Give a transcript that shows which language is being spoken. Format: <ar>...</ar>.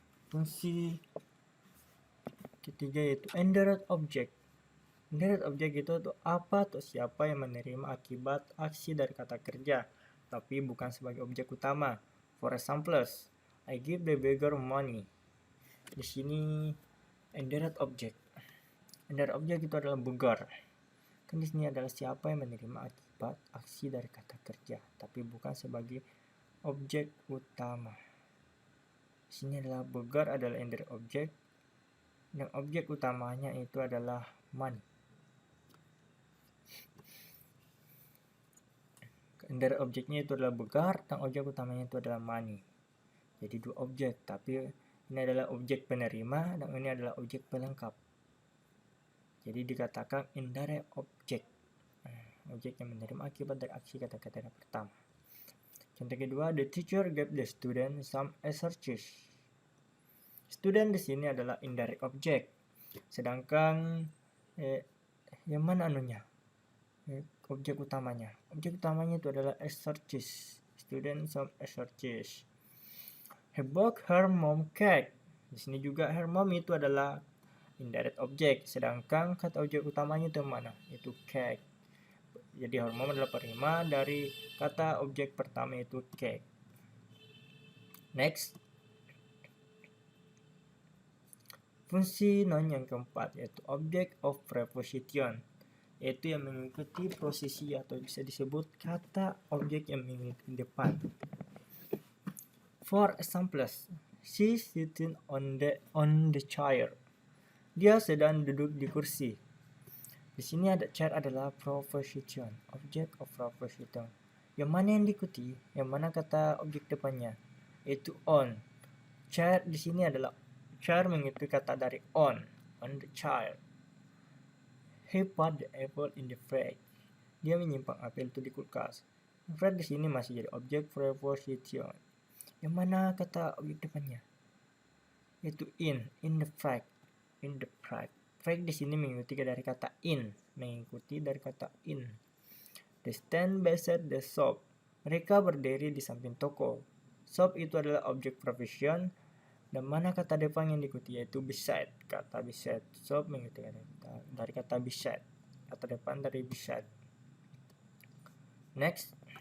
<id>Fungsi ketiga yaitu indirect object. Indirect object itu tuh apa atau siapa yang menerima akibat aksi dari kata kerja, tapi bukan sebagai objek utama.</id> <en>For example, I give the beggar money.</en> <id>Di sini</id> <en>indirect object.</en> <id>Indirect object itu adalah beggar. Kan di sini adalah siapa yang menerima akibat aksi dari kata kerja, tapi bukan sebagai objek utama. Di sini adalah beggar adalah indirect object dan objek utamanya itu adalah money. Indirect objeknya itu adalah beggar dan objek utamanya itu adalah money. Jadi dua objek, tapi ini adalah objek penerima dan ini adalah objek pelengkap. Jadi dikatakan indirect object. Objek yang menerima akibat dari aksi kata-kata pertama. Contoh kedua,</id> <en>the teacher gave the student some exercise.</en> <id>Student di sini adalah indirect object. Sedangkan yang mana anunya? Objek utamanya. Objek utamanya itu adalah exercise.</id> <en>Student some exercise. He bought her mom cake.</en> <id>Di sini juga</id> <en>her mom</en> <id>itu adalah</id> <en>indirect object.</en> <id>Sedangkan kata objek utamanya itu mana? Itu cake. Jadi her mom adalah penerima dari kata objek pertama itu cake. Next. Fungsi non yang keempat yaitu object of preposition, yaitu yang mengikuti posisi atau bisa disebut kata objek yang mengikuti depan.</id> <en>For example, she sitting on the chair.</en> <id>Dia sedang duduk di kursi. Di sini ada chair adalah preposition, object of preposition. Yang mana yang diikuti? Yang mana kata objek depannya? Itu on. Chair di sini adalah chair mengikuti kata dari</id> <en>on the chair. He put the apple in the fridge.</en> <id>Dia menyimpan apel itu di kulkas. Fridge di sini masih jadi objek preposition. Yang mana kata objek depannya? Itu</id> <en>in the fridge. In the fridge.</en> <id>Fact di sini mengikuti dari kata in.</id> <en>They stand beside the shop.</en> <id>Mereka berdiri di samping toko. Shop itu adalah objek profession. Dan mana kata depan yang diikuti yaitu beside. Kata beside. Shop mengikuti dari kata beside. Kata depan dari beside. Next.</id>